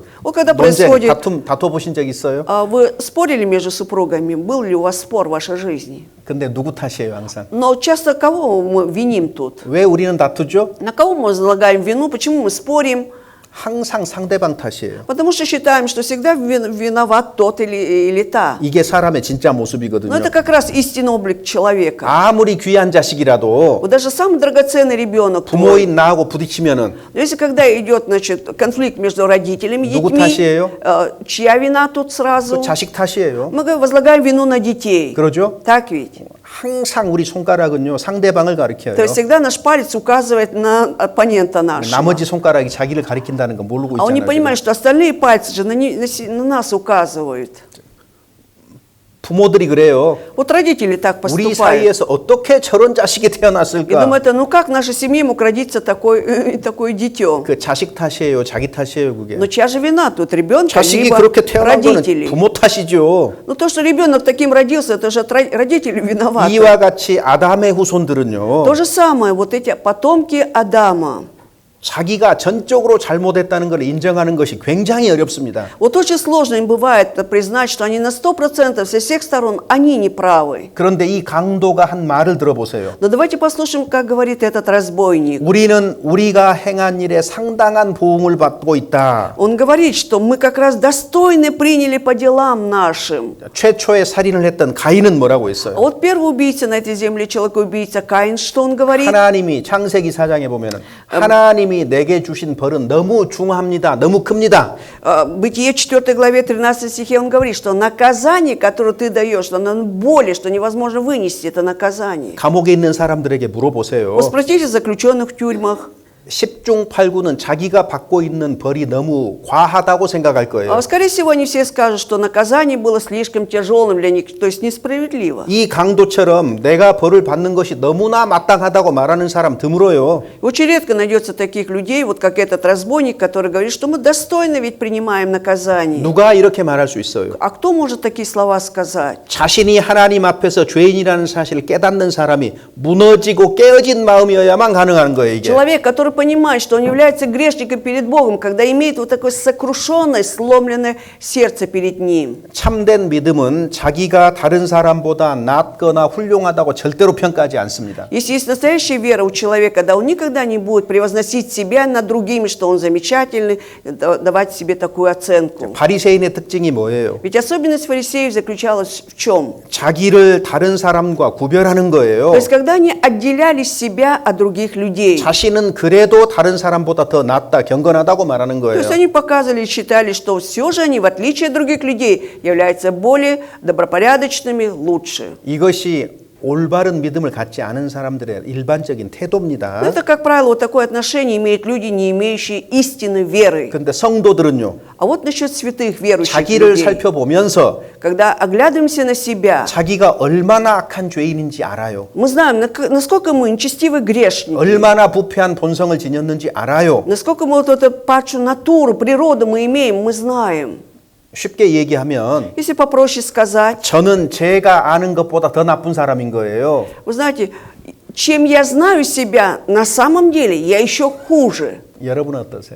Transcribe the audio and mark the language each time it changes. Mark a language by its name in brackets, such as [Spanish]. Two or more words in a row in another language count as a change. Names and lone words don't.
[Russian] Вот когда [Korean] 논쟁, [Russian] происходит, [Korean] 다퉈보신 적 있어요? [Russian] вы спорили между супругами, был ли у вас спор в вашей жизни? [Korean] 근데 누구 탓이에요 항상? [Russian] Но часто кого мы виним тут? [Korean] 왜 우리는 다투죠? [Russian] На кого мы возлагаем вину? Почему мы спорим? [Korean] 항상 상대방 탓이에요. [Russian] Потому что считаем, что всегда виноват тот или та. [Korean] 이게 사람의 진짜 모습이거든요. [Russian] Но это как раз истинный облик человека. [Korean] 아무리 귀한 자식이라도 [Russian] Вот даже самый драгоценный ребенок твой, [Korean] 부모인 나하고 부딪히면은 [Russian] если когда идет, значит, конфликт между родителями и [Korean] 누구 [Russian] детьми, [Korean] 탓이에요? [Russian] чья вина тут сразу? [Korean] 그 자식 탓이에요. [Russian] Мы возлагаем вину на детей. [Korean] 그러죠? [Russian] Так ведь? [Korean] 항상 우리 손가락은요 상대방을 가리켜요. [Russian] То есть всегда наш палец указывает на оппонента нашего. [Korean] 나머지 손가락이 자기를 가리킨다는 거 모르고 [Russian] А он не [Korean] 있잖아요. [Russian] понимает, [Korean] 지금. [Russian] что остальные пальцы же на нас указывают. [Korean] 부모들이 그래요. [Russian] Вот родители так [Korean] 우리 [Russian] поступают. [Korean] 사이에서 어떻게 저런 자식이 [Russian] И [Korean] 태어났을까? [Russian] думают, ну как в нашей семье мог родиться такое дитё? [Korean] 그 자식 탓이에요, 자기 탓이에요, 그게. [Russian] Но чья же вина тут? Ребенка, [Korean] 자식이 [Russian] либо [Korean] 그렇게 태어난 거는 [Russian] родителей? [Korean] 부모 탓이죠. [Russian] Ну то, что ребенок таким родился, это же родители виноваты. [Korean] 이와 같이 아담의 후손들은요. [Russian] То же самое, вот эти потомки Адама. [Korean] 자기가 전적으로 잘못했다는 걸 인정하는 것이 굉장히 어렵습니다. [Russian] Вот очень сложно им бывает признать, что они на 100% со всех сторон, они не правы. [Korean] 그런데 이 강도가 한 말을 들어보세요. [Russian] Но давайте послушаем, как говорит этот разбойник. [Korean] 우리는 우리가 행한 일에 상당한 보응을 받고 있다. [Russian] Он говорит, что мы как раз достойны приняли по делам нашим. [Korean] 최초의 살인을 했던 가인은 뭐라고 [Russian] А [Korean] 했어요? [Russian] вот первый убийца на этой земле, человек-убийца Каин, что он говорит? [Korean] 하나님이 창세기 4장에 보면은 하나님이 내게 주신 벌은 너무 중합니다. 너무 큽니다. [Russian] Бытие 4 главе 13 стихе он говорит, что наказание, которое ты даешь, оно более, что невозможно вынести это наказание. [Korean] 감옥에 있는 사람들에게 물어보세요. [Russian] Вот спросите заключенных в тюрьмах. [Korean] 10중 8구는 자기가 받고 있는 벌이 너무 과하다고 생각할 거예요. [Russian] Скорее всего, они все скажут, что наказание было слишком тяжелым для них, то есть несправедливо. [Korean] 이 강도처럼 내가 벌을 받는 것이 너무나 마땅하다고 말하는 사람 드물어요. [Russian] Очень редко найдется таких людей, вот как этот разбойник, который говорит, что мы достойно ведь принимаем наказание. [Korean] 누가 이렇게 말할 수 있어요? [Russian] А кто может такие слова сказать? [Korean] 자신이 하나님 앞에서 죄인이라는 사실을 깨닫는 사람이 무너지고 깨어진 마음이어야만 가능한 거예요, 이게. [Russian] Человек, который понимает, что он является грешником перед Богом, когда имеет вот такое сокрушенное, сломленное сердце перед Ним. [Korean] 참된 믿음은 자기가 다른 사람보다 낫거나 훌륭하다고 절대로 평가하지 않습니다. [Russian] Если есть настоящая вера у человека, да он никогда не будет превозносить себя над другими, что он замечательный, давать себе такую оценку. [Korean] 바리새인의 특징이 뭐예요? [Russian] Ведь особенность фарисеев заключалась в чем? [Korean] 자기를 다른 사람과 구별하는 거예요. [Russian] То есть, когда они отделяли себя от других людей. [Korean] 자신은 그래도 다른 사람보다 더 낫다, 경건하다고 말하는 [Russian] То есть [Korean] 거예요. [Russian] они показывали, считали, что все же они, в отличие от других людей, являются более добропорядочными, лучше. [Korean] 이것이 올바른 믿음을 갖지 않은 사람들의 일반적인 태도입니다. [Russian] Это, как правило, вот такое отношение имеют люди, не имеющие истинной веры. [Korean] 그런데 성도들은요, [Russian] А вот насчет святых верующих [Korean] 자기를 [Russian] людей, [Korean] 살펴보면서 [Russian] когда оглядываемся на себя, [Korean] 자기가 얼마나 악한 죄인인지 알아요. [Russian] мы знаем, насколько мы нечестивы грешники, [Korean] 얼마나 부패한 본성을 지녔는지 알아요. [Russian] насколько мы вот эту падшую натуру, природу мы имеем, мы знаем. [Korean] 쉽게 얘기하면 [Russian] Если попроще сказать, [Korean] 저는 제가 아는 것보다 더 나쁜 사람인 거예요. [Russian] вы знаете, чем я знаю себя, на самом деле я еще хуже. [Korean] 여러분은 어떠세요?